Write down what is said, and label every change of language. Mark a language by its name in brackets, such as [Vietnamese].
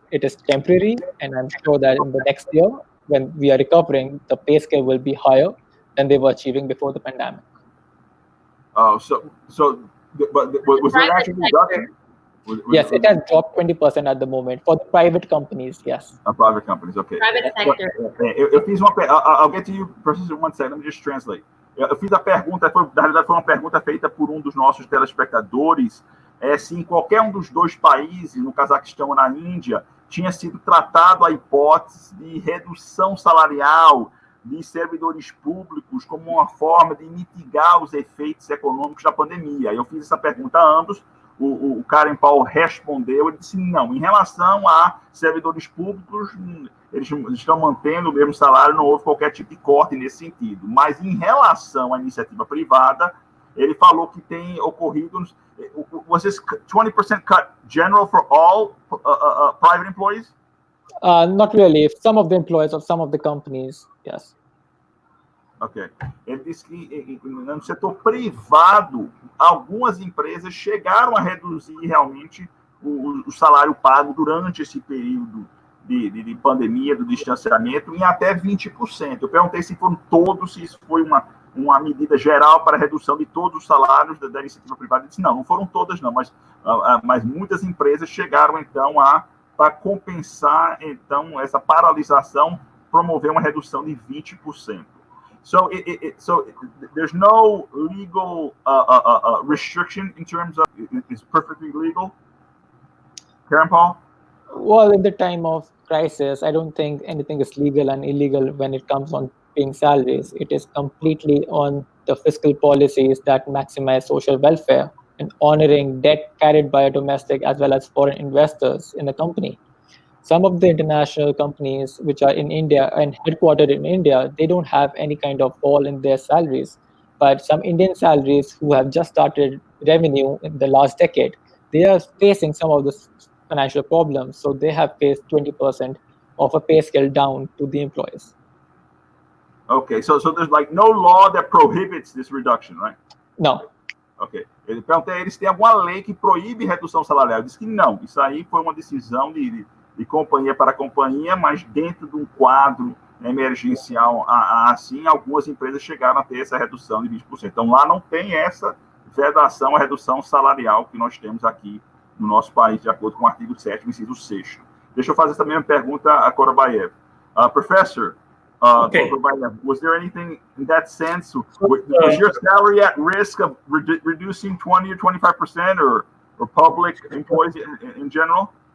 [English] It is temporary, and I'm sure that in the next year, when we are recovering, the pay scale will be higher than they were achieving before the pandemic. But was there actually reduction? Yes, it has dropped 20% at the moment for the private companies. Yes. Private companies, okay. Private sector. [Portuguese] Eu fiz uma. [English] I'll get to you, Professor, one second. Let me just translate. [Portuguese] Eu fiz a pergunta, na realidade foi uma pergunta feita por um dos nossos telespectadores, se em qualquer um dos dois países, no Cazaquistão ou na Índia, tinha sido tratado a hipótese de redução salarial de servidores públicos como uma forma de mitigar os efeitos econômicos da pandemia. Eu fiz essa pergunta a ambos. O Karen Paul respondeu, ele disse não, em relação a servidores públicos, eles estão mantendo o mesmo salário, não houve qualquer tipo de corte nesse sentido. Mas em relação à iniciativa privada, ele falou que tem ocorrido, [English] was this 20% cut general for all private employees? Not really. Some of the employees of some of the companies, yes. Ok. [Portuguese] Ele disse que no setor privado, algumas empresas chegaram a reduzir realmente o salário pago durante esse período de pandemia, do distanciamento, em até 20%. Eu perguntei se foram todos, se isso foi uma medida geral para a redução de todos os salários da iniciativa privada. Ele disse, não foram todas, não, mas muitas empresas chegaram, então, para compensar, então, essa paralisação, promover uma redução de 20%. [English] So, so there's no legal restriction in terms of it's perfectly legal. Karen Paul? Well, in the time of crisis, I don't think anything is legal and illegal when it comes on paying salaries. It is completely on the fiscal policies that maximize social welfare and honoring debt carried by domestic as well as foreign investors in the company. Some of the international companies which are in India and headquartered in India, they don't have any kind of fall in their salaries. But some Indian salaries who have just started revenue in the last decade, they are facing some of the financial problems. So they have faced 20% of a pay scale down to the employees. Okay, so there's like no law that prohibits this reduction, right? No. Ok. [Portuguese] Ele perguntou a eles, tem alguma lei que proíbe redução salarial? Ele disse que não. Isso aí foi uma decisão de companhia para companhia, mas dentro de um quadro emergencial assim, algumas empresas chegaram a ter essa redução de 20%. Então, lá não tem essa vedação, a redução salarial que nós temos aqui no nosso país, de acordo com o artigo 7º, inciso 6º. Deixa eu fazer essa mesma pergunta a Korobayev. [English] Professor, okay. Korobayev, was there anything in that sense? Was your salary at risk of reducing 20 or 25% or public employees in general?